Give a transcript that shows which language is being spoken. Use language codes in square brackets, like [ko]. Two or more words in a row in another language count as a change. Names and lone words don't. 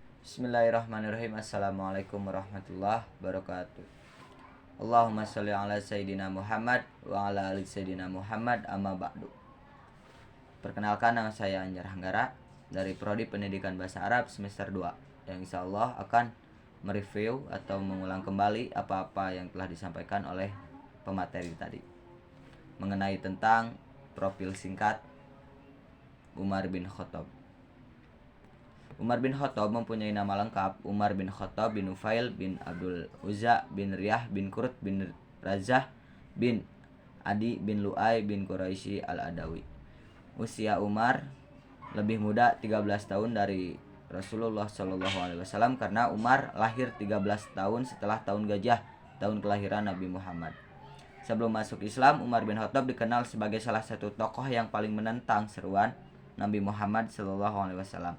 [ar] بسم الله الرحمن الرحيم. السلام عليكم ورحمة الله وبركاته. اللهم صل على سيدنا محمد وعلى آل سيدنا محمد، أما بعد. [id] Perkenalkan, nama saya Anjar Hanggara dari Prodi Pendidikan Bahasa Arab semester 2 yang [ar] إن شاء الله [id] akan mereview atau mengulang kembali apa-apa yang telah disampaikan oleh pemateri tadi mengenai tentang profil singkat Umar bin Khattab. Umar bin Khattab mempunyai nama lengkap Umar bin Khattab bin Nufail bin Abdul Uzza bin Riyah bin Qurt bin Razah bin Adi bin Lu'ay bin Quraisy al-Adawi. Usia Umar lebih muda 13 tahun dari Rasulullah SAW karena Umar lahir 13 tahun setelah tahun gajah, tahun kelahiran Nabi Muhammad. Sebelum masuk Islam, Umar bin Khattab dikenal sebagai salah satu tokoh yang paling menentang seruan Nabi Muhammad SAW.